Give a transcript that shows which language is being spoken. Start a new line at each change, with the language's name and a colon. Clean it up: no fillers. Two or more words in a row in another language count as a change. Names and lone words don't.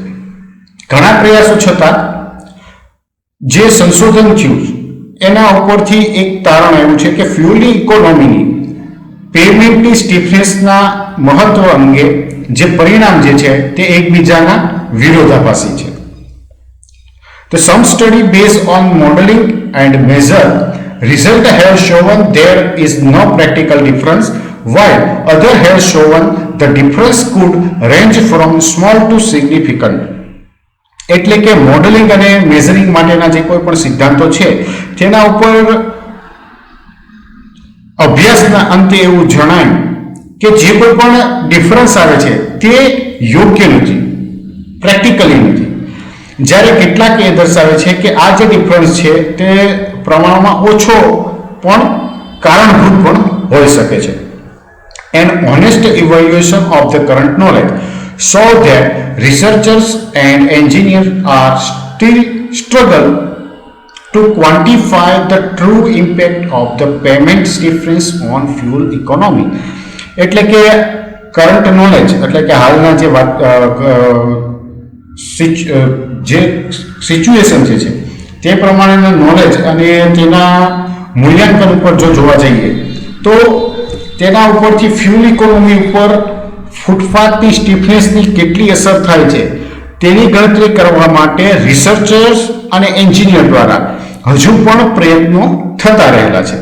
Gujarati: ઘણા પ્રયાસો છતાં જે સંશોધન થયું એના ઉપરથી એક તારણ આવ્યું છે કે ફ્યુઅલ ઇકોનોમીની પેમેન્ટની સ્ટીફનેસના મહત્વ અંગે જે પરિણામ જે છે તે એકબીજાના વિરોધાભાસી છે.
English: The some study based on modeling and measure result have shown there is no practical difference, while other have shown the difference could range from small to significant.
Gujarati: એટલે કે મોડેલિંગ અને મેઝરિંગ માટેના જે કોઈ પણ સિદ્ધાંતો છે તેના ઉપર અભ્યાસના અંતે એવું જણાયું કે જે કોઈ પણ ડિફરન્સ આવે છે તે યોગ્ય નથી, પ્રેક્ટિકલી નથી. જ્યારે કેટલાક એ દર્શાવે છે કે આ જે ડિફરન્સ છે તે પ્રમાણમાં ઓછો પણ કારણભૂત પણ હોઈ શકે છે.
English: An honest evaluation of the current knowledge show that researchers and engineers are still struggle to quantify the true impact of the payment difference on fuel economy.
Gujarati: એટલે કે
English: current knowledge
Gujarati: એટલે કે હાલના જે સિચ્યુએશન છે તે પ્રમાણેના નોલેજ અને તેના મૂલ્યાંકન ઉપર જો જોવા જઈએ તો તેના ઉપરથી
English: fuel economy
Gujarati: ઉપર ફૂટપાથની સ્ટીફનેસની કેટલી અસર થાય છે તેની ગણતરી કરવા માટે રિસર્ચર્સ અને એન્જિનિયર દ્વારા હજુ પણ પ્રયત્નો થતા રહેલા છે.